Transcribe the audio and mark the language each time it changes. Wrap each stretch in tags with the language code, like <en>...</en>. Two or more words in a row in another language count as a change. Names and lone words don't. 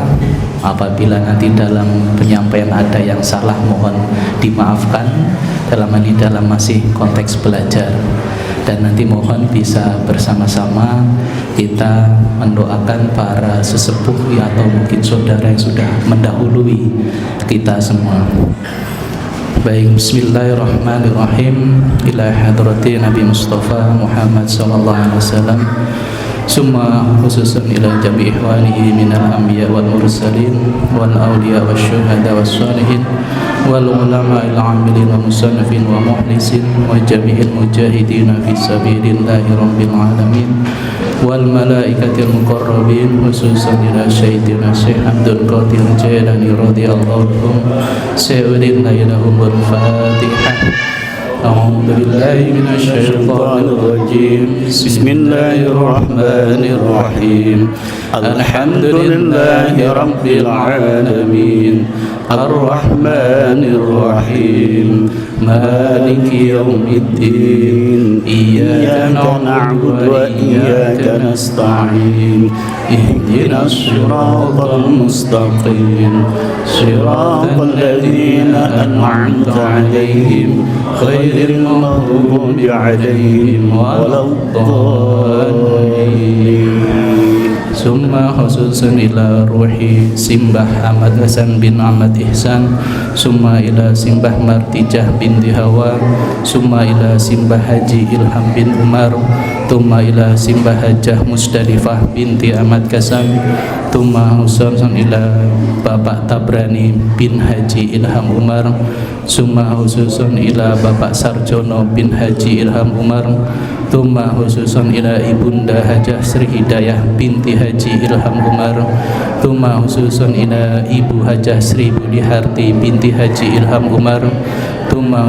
<id>Apabila nanti dalam penyampaian ada yang salah mohon dimaafkan, dalam ini dalam masih konteks belajar, dan nanti mohon bisa bersama-sama kita mendoakan para sesepuh atau mungkin saudara yang sudah mendahului kita semua. Baik,</id> <ar>بسم الله الرحمن الرحيم. إلى حضرة النبي المصطفى محمد صلى الله عليه وسلم، ثم خصوصا إلى جميع إخوانه من الأنبياء والمرسلين والأولياء والشهداء والصالحين والعلماء العاملين والمصنفين والمخلصين وجميع المجاهدين في سبيل الله رب العالمين والملائكة المقربين، خصوصا إلى شيخنا الشيخ عبد القادر الجيلاني رضي الله عنه. سعود لهم الفاتحة. أعوذ بالله من الشيطان الرجيم. بسم الله الرحمن الرحيم. الحمد لله رب العالمين الرحمن الرحيم مالك يوم الدين إياك نعبد وإياك نستعين اهدنا الصراط المستقيم صراط الذين أنعمت عليهم غير المغضوب عليهم ولا الضالين. Summa khususun ila ruhi Simbah Ahmad Hasan bin Ahmad Ihsan, summa ila Simbah Martijah binti Hawa, summa ila Simbah Haji Ilham bin Umar, summa ila Simbah Hajah Musdalifah binti Ahmad Kasam, summa khususun ila Bapak Tabrani bin Haji Ilham Umar, summa khususun ila Bapak Sarjono bin Haji Ilham Umar, tumma khususun ila Ibunda Hajah Sri Hidayah binti Haji Ilham Umar, tumma khususun ila Ibu Hajah Sri Budi Harti binti Haji Ilham Umar, tumma</ar>